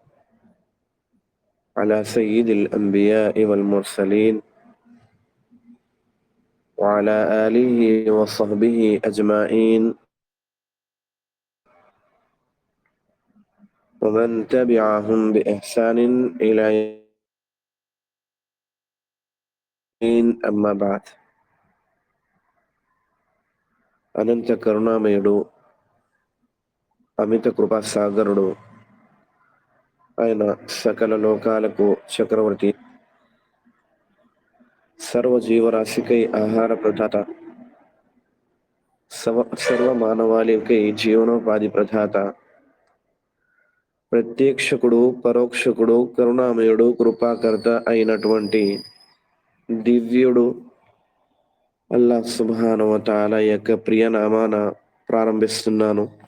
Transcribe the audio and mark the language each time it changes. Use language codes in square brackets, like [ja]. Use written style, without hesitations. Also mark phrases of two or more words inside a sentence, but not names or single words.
[ar] على سيد الأنبياء والمرسلين وعلى آله وصحبه أجمعين ومن تبعهم بإحسان إلى يوم أما بعد. [te] అనంత కరుణామయుడు అమిత కృపాసాగరుడు ఆయన సకల లోకాలకు చక్రవర్తి, సర్వజీవరాశికై ఆహార ప్రదాత, సర్వ మానవాళికై జీవనోపాధి ప్రదాత, ప్రత్యక్షకుడు పరోక్షకుడు కరుణామయుడు కృపాకర్త అయినటువంటి దివ్యుడు [ar] الله سبحانه وتعالى [te] యొక్క ప్రియ నామాన ప్రారంభిస్తున్నాను.